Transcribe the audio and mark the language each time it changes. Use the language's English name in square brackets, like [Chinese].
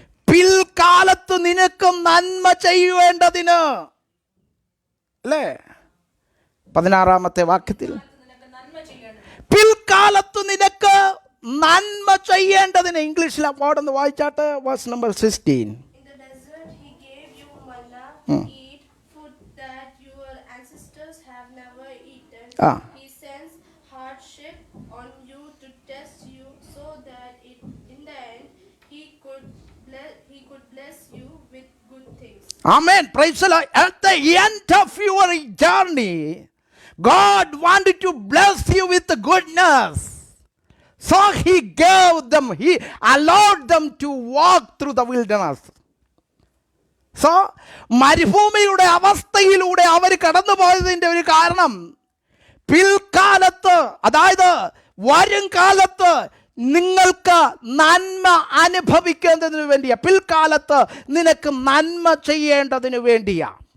[Malayalam] പിൽക്കാലത്ത് നിനക്ക് നന്മ ചെയ്യുവേണ്ടതിന്. അല്ലേ? 16-ാമത്തെ വാക്യത്തിൽ പിൽക്കാലത്ത് നിനക്ക് നന്മ ചെയ്യേണ്ടതിന്. ഇംഗ്ലീഷിൽ അപ്പോഴൊന്ന് വായിച്ചാട്ട്, verse number 16. [English] In the desert he gave you manna, eat food that your ancestors have never eaten. He sends hardship on you to test you, so that in the end he could bless you with good things. Amen. Praise the Lord. At the end of your journey, God wanted to bless you with goodness. So he gave them, he allowed them to walk through the wilderness. [Malayalam] So മരുഭൂമിയുടെ അവസ്ഥയിലൂടെ അവർ കടന്നു പോയതിൻ്റെ ഒരു കാരണം, പിൽക്കാലത്ത്, അതായത് വരും കാലത്ത് നിങ്ങൾക്ക് നന്മ അനുഭവിക്കേണ്ടതിന് വേണ്ടിയാ. പിൽക്കാലത്ത് നിനക്ക് നന്മ ചെയ്യേണ്ടതിന് വേണ്ടിയാ.